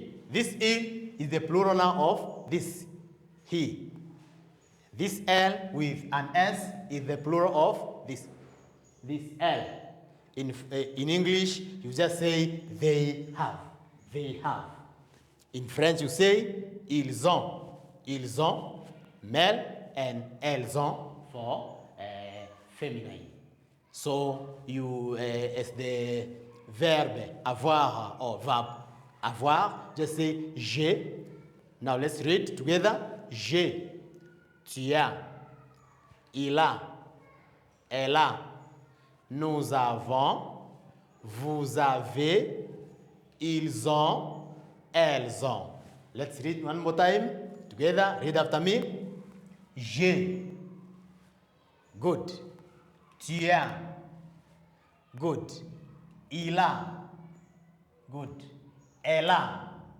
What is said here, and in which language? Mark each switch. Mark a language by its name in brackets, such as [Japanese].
[English] This il is the plural now of this. He. This L with an S is the plural of this. This L. In English, you just say they have. They have. In French, you say [French] ils ont. Ils ont, [English] male, and [French] elles ont [English] for feminine. So you, as the verb avoir or verb avoir, just say [French] j'ai. [English] Now let's read together. [French] J'ai, tu as, il a, elle a, nous avons, vous avez, ils ont, elles ont. [English] Let's read one more time together. Read after me. [French] J'ai. [English] Good. [French] Tu as. [English] Good. [French] Il a. [English] Good. [French] Elle a.